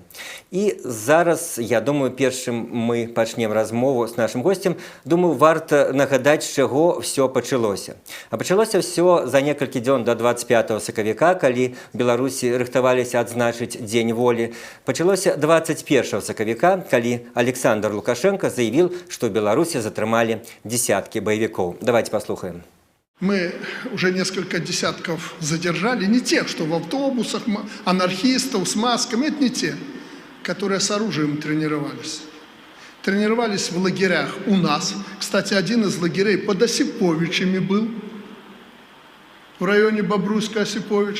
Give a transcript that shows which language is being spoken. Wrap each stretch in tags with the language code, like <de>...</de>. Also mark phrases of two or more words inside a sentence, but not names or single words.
<be>І зараз, я думаю, першым мы пачнем размову з нашым госцем, думаю, варта нагадаць, з чаго ўсё пачалося. А пачалося ўсё за некалькі дзён да 25 сакавіка, калі Беларусі рыхтаваліся адзначыць Дзень волі. Пачалося 21 сакавіка, калі</be> <ru>Александр Лукашенко заявил, что в Беларуси затрымали десятки боевиков. Давайте послушаем. Мы уже несколько десятков задержали, не тех, что в автобусах, анархистов с масками, это не те, которые с оружием тренировались. Тренировались в лагерях у нас. Кстати, один из лагерей под Осиповичами был, в районе Бобруйска-Осипович.</ru>